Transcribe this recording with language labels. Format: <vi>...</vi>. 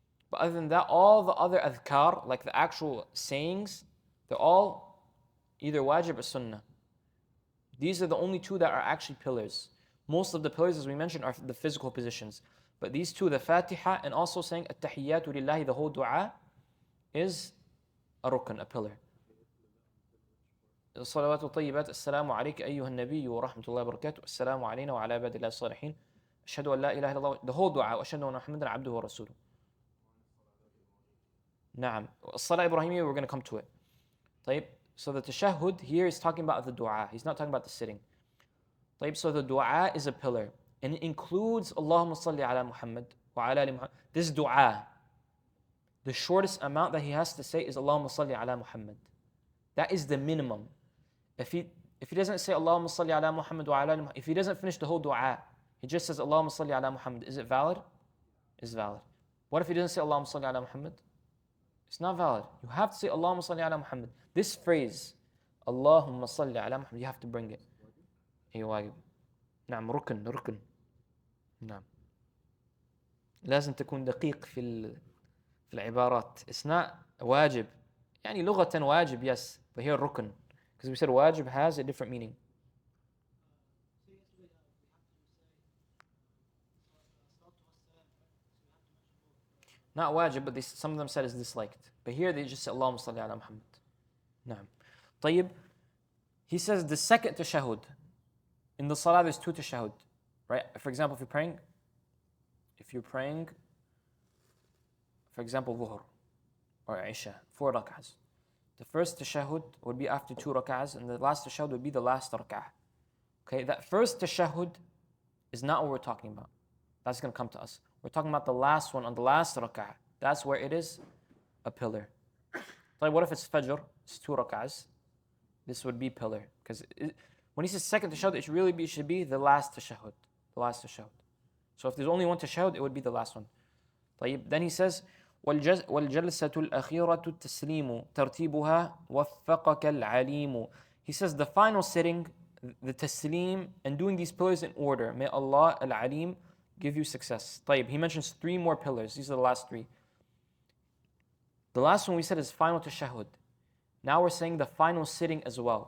<en>But other than that, all the other adhkar, like the actual sayings, they're all either wajib or sunnah. These are the only two that are actually pillars. Most of the pillars, as we mentioned, are the physical positions. But these two, the Fatiha and also saying At-Tahiyyatu Lillahi, the whole dua, is a rukn, a pillar.</en> <ar>الصلوات والطيبات السلام عليك أيها النبي ورحمة الله وبركاته السلام علينا وعلى عباد الله الصالحين أشهد أن لا إله إلا الله,</ar> <en>the whole dua,</en> <ar>وأشهد أن محمدا عبده ورسوله. نعم.</ar> <en>الصلاة Ibrahimiyya, we're going to come to it.</en> <ar>طيب.</ar> <en>So the tashahhud here is talking about the dua. He's not talking about the sitting. طيب. So the dua is a pillar. And it includes Allahumma salli ala Muhammad wa ala ali Muhammad. This dua, the shortest amount that he has to say is Allahumma salli ala Muhammad. That is the minimum. If he doesn't say Allahumma salli ala Muhammad wa ala ali Muhammad, if he doesn't finish the whole dua, he just says Allahumma salli ala Muhammad, is it valid? It's valid. What if he doesn't say Allahumma salli ala Muhammad? It's not valid. You have to say Allahumma salli ala Muhammad. This phrase, Allahumma salli ala Muhammad, you have to bring it.</en> <ar>واجب. نعم ركن. نعم. لازم تكون دقيق في العبارات.</ar> <en>It's not واجب.</en> <ar>يعني لغة واجب,</ar> <en>yes, but here ركن. Because we said wajib has a different meaning. Not wajib, but some of them said is disliked. But here they just say Allahumma salli ala Muhammad. Naam. طيب, he says the second tashahhud. In the salah there's two tashahhud. Right? For example, if you're praying, for example, Dhuhr or Isha, 4 rak'ahs. The first tashahhud would be after 2 rak'ahs, and the last tashahhud would be the last rak'ah. Okay, that first tashahhud is not what we're talking about. That's going to come to us. We're talking about the last one on the last rak'ah. That's where it is a pillar. Like, what if it's Fajr? It's 2 rak'ahs. This would be pillar. Because when he says second tashahhud, it should be the last tashahhud. The last tashahhud. So if there's only one tashahhud, it would be the last one. Then he says,</en> <ar>وَالْجَلْسَةُ الْأَخِيرَةُ التَّسْلِيمُ تَرْتِيبُهَا وَفَّقَكَ الْعَلِيمُ.</ar> <en>He says the final sitting, the taslim, and doing these pillars in order. May Allah al-Alim give you success. He mentions 3 more pillars. These are the last 3. The last one we said is final tashahhud. Now we're saying the final sitting as well.</en>